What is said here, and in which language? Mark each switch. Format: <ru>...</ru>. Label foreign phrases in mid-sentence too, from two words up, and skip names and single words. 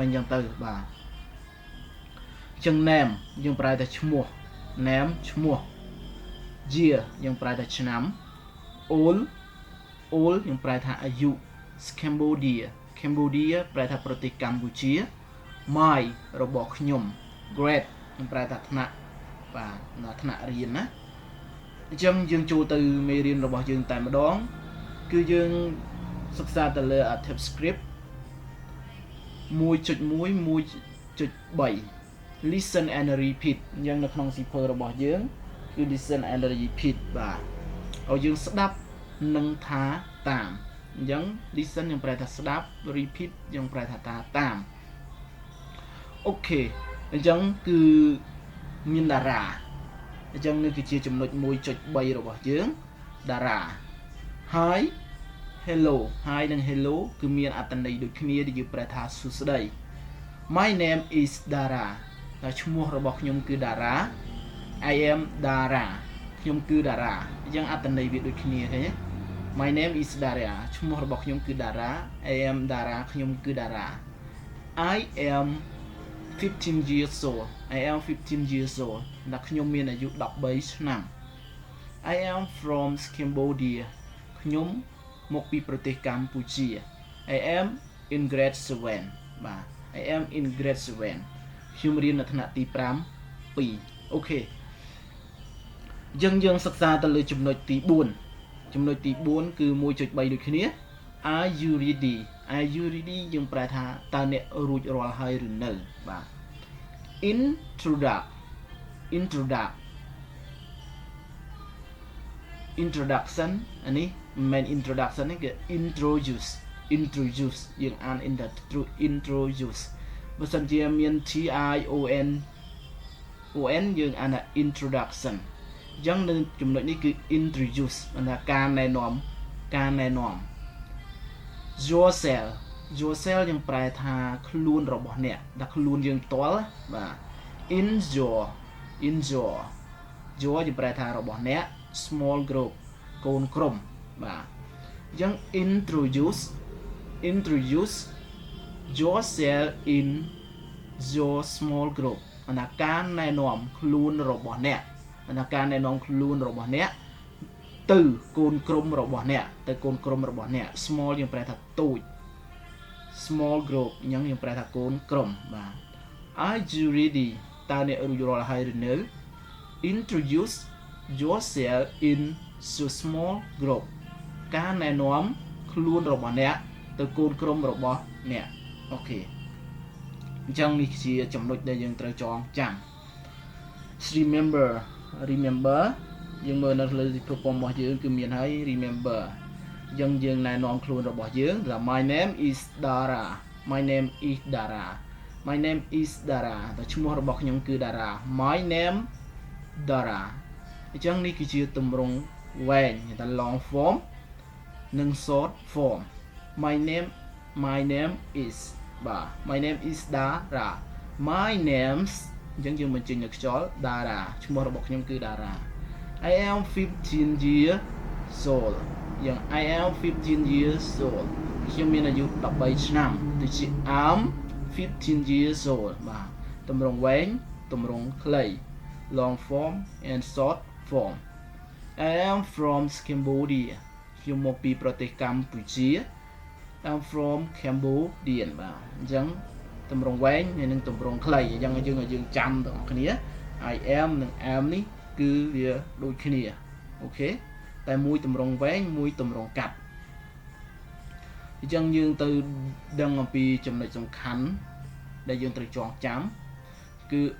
<km>ចឹងទៅបាទអញ្ចឹង name យើងប្រើតែឈ្មោះ ឈ្មោះ year យើងប្រើតែឆ្នាំ old យើងប្រែថាអាយុ Cambodia ប្រែថាប្រទេសកម្ពុជា my របស់ខ្ញុំ grade យើងប្រែថាថ្នាក់បាទថ្នាក់រៀនណាអញ្ចឹងយើងចូលទៅមេរៀនរបស់យើងតែម្ដងគឺយើងសិក្សាទៅលើ</km> <en>active script</en> <km>1.1.3</km> <en>listen and repeat</en> <km>អញ្ចឹងនៅក្នុងសៀវភៅរបស់យើងគឺ</km> <en>listen and repeat</en> <km>បាទឲ្យយើងស្ដាប់និងថាតាមអញ្ចឹង listen យើងប្រែថាស្ដាប់ repeat យើងប្រែថាតាមអូខេអញ្ចឹងគឺមានតារាអញ្ចឹង នេះគឺជាចំណុច 1.3 របស់យើងតារា</km> <en>hi hello</en> <km>និង hello គឺមានអត្ថន័យដូចគ្នាដែលយើងប្រែថាសួស្តី</km> <en>my name is Dara</en> <km>តែឈ្មោះរបស់ខ្ញុំ គឺតារា</km> <en>I am Dara</en> <km>ខ្ញុំគឺតារាអញ្ចឹងអត្ថន័យវាដូចគ្នាឃើញទេ</km> <en>My name is Dara</en> <km>ឈ្មោះរបស់ ខ្ញុំគឺ Dara</km> <en>I am Dara</en> <km>ខ្ញុំគឺ Dara</km> <en>I am 15 years old</en> <km>ដែលខ្ញុំមានអា យុ13ឆ្នាំ</km> <en>I am from Cambodia</en> <km>ខ្ញុំមកពីប្រទេសកម្ពុជា</km> <en>I am in grade 7</en> <km>បាទ</km> <en>I am in grade 7</en> <km>ខ្ញុំរៀននៅថ្នាក់ទី5 2អូខេយើងសិក្សាទៅលើចំណុចទី4គឺ 1.3 ដូចគ្នា</km> <en>Are you ready</en> <km>យើងប្រែថាតើអ្នករួចរាល់ហើយឬនៅបាទ introduction អានេះមិនមែន introduction នេះគឺ introduce យើងអាន introduce បើសិនជាមាន tion យើងអានថា introduction អញ្ចឹងនៅចំណុចនេះគឺ introduce បានថាការណែនាំ yourself យើងប្រែថាខ្លួនរបស់អ្នកដែលខ្លួនយើងផ្ទាល់បាទ</km> <en>in your</en> <km>យើងប្រែថារបស់អ្នក</km> <en>small group</en> <km>កូនក្រុមបាទអញ្ចឹង</km> <en>introduce yourself in your small group</en> <km>បានថាការណែនាំខ្លួនរបស់អ្នក ទៅកូនក្រុមរបស់អ្នក small យើងប្រែថាតូច</km> <en>small group</en> <km>អញ្ចឹងយើងប្រែថាកូនក្រុមបាទ Are</km> <en>you ready</en> <km>តើអ្នករួចរាល់ហើយឬនៅ</km> <en>Introduce yourself in your small group</en> <km>ការណែនាំខ្លួនរបស់អ្នកទៅកូនក្រុមរបស់អ្នកអូខេអញ្ចឹងនេះជាចំណុចដែលយើងត្រូវចងចាំ remember យើងមើលនៅលើសៀវភៅប៉ុមរបស់យើងគឺមានហើយ remember យើងណែនាំខ្លួនរបស់យើងថា</km> <en>my name is Dara</en> <km>តែឈ្មោះរបស់ខ្ញុំគឺ Dara</km> <en>my name Dara</en> <km>អញ្ចឹងនេះគឺជាទម្រង់វែងតែ</km> <en>long form</en> <km>និង</km> <en>short form my name is</en> <km>បាទ</km> <en>my name is Dara my names</en> <km>អញ្ចឹង យើងបញ្ចេញនៅខ្យល់ Dara ឈ្មោះរបស់ខ្ញុំគឺ Dara</km> <en>I am 15 years old</en> <km>យ៉ាង</km> <en>I am 15 years old</en> <km>ខ្ញុំមានអាយុ13ឆ្នាំ ដូចជា</km> <en>I'm 15 years old</en> <km>បាទតម្រងវែងតម្រងខ្លី</km> <en>long form and short form I am from Cambodia</en> <km>ខ្ញុំមកពីប្រទេសកម្ពុជា</km> <en>I'm from Cambodia</en> <km>បាទអញ្ចឹងតម្រងវែងនិងតម្រងខ្លីអញ្ចឹងយើងចាំទាំងអស់គ្នា</km> <en>I am</en> <km>និង am នេះគឺវាដូចគ្នាអូខេតែមួយតម្រងវែងមួយតម្រងកាត់អញ្ចឹងយើងទៅដឹងអំពីចំណុចសំខាន់ដែលយើងត្រូវចងចាំគឺ</km>